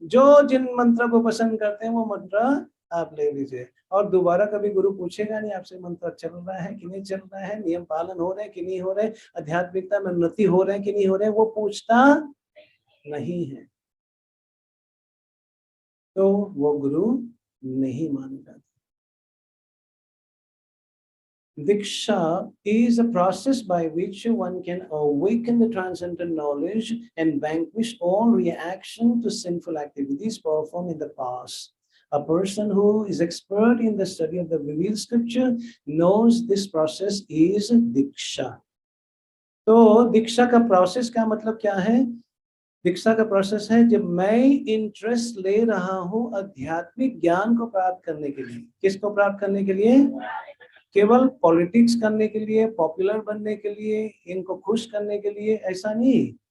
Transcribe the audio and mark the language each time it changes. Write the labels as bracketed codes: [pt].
[hi] जो जिन मंत्र को पसंद करते हैं वो मंत्र आप ले लीजिए, और दोबारा कभी गुरु पूछेगा नहीं आपसे मंत्र चल रहा है कि नहीं चल रहा है, नियम पालन हो रहे हैं कि नहीं हो रहे, आध्यात्मिकता में उन्नति हो रहे हैं कि नहीं हो रहे, वो पूछता नहीं है। तो वो गुरु नहीं माने जाते। [en] Diksha is a process by which one can awaken the transcendental knowledge and vanquish all reaction to sinful activities performed in the past. A person who is expert in the study of the revealed scripture knows this process is Diksha. [hi] तो दीक्षा का process का मतलब क्या है? दीक्षा का process है जब मैं इंटरेस्ट ले रहा हूं आध्यात्मिक ज्ञान को प्राप्त करने के लिए। किसको प्राप्त करने के लिए? केवल पॉलिटिक्स करने के लिए, पॉपुलर बनने के लिए, इनको खुश करने के लिए, ऐसा नहीं।